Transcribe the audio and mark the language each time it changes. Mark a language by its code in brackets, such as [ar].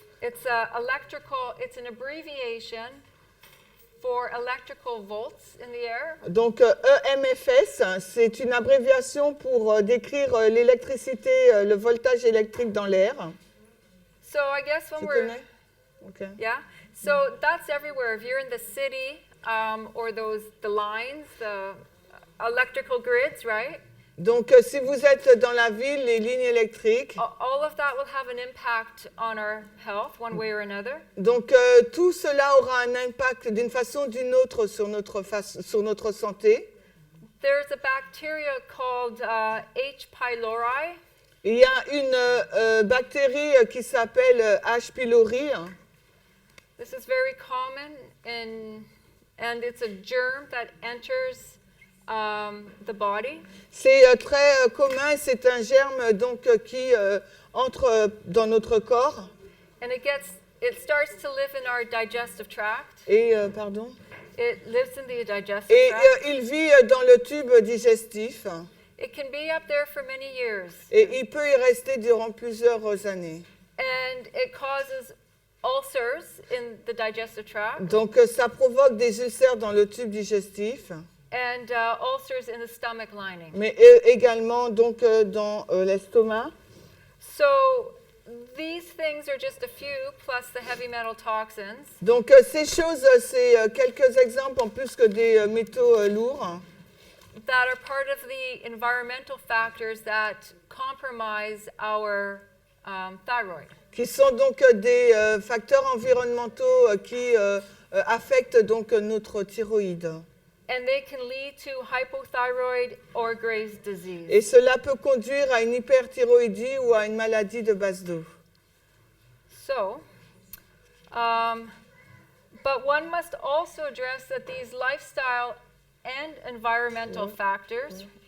[en] It's it's an abbreviation for electrical volts in the air. [fr] donc EMFS, c'est une abréviation pour décrire l'électricité, le voltage électrique dans l'air. [en] So I guess when [fr] Tu [en] we're [fr] connais? Ok. [en] yeah. So that's everywhere. If you're in the city or the lines, the electrical grids, right? [fr] Donc, si vous êtes dans la ville, les lignes électriques, [en] All of that will have an impact on our health one way or another. [fr] donc tout cela aura un impact d'une façon ou d'une autre sur notre santé. [en] There's a bacteria called H. pylori. [fr] Il y a une bactérie qui s'appelle H. pylori. [en] This is very common and it's a germ that enters the body. [fr] C'est très commun, c'est un germe donc qui entre dans notre corps. [en] And it starts to live in our digestive tract. [fr] Et pardon. [en] It lives in the digestive [fr] Et [en] tract. [fr] il vit dans le tube digestif. [en] It can be up there for many years. [fr] Et il peut y rester durant plusieurs années. [en] And it causes ulcers in the digestive tract [fr] Donc ça provoque des ulcères dans le tube digestif, [en] and ulcers in the stomach lining. [fr] mais également donc dans l'estomac. [en] So these things are just a few, plus the heavy metal toxins. [fr] Donc ces choses, c'est quelques exemples en plus que des métaux lourds [en] That are part of the environmental factors that compromise our thyroid. [fr] qui sont donc des facteurs environnementaux qui affectent donc notre thyroïde. [en] And they can lead to hypothyroid or Graves' disease. [fr] Et cela peut conduire à une hyperthyroïdie ou à une maladie de base d'eau. [en] So, but one must also address that these lifestyle and environmental factors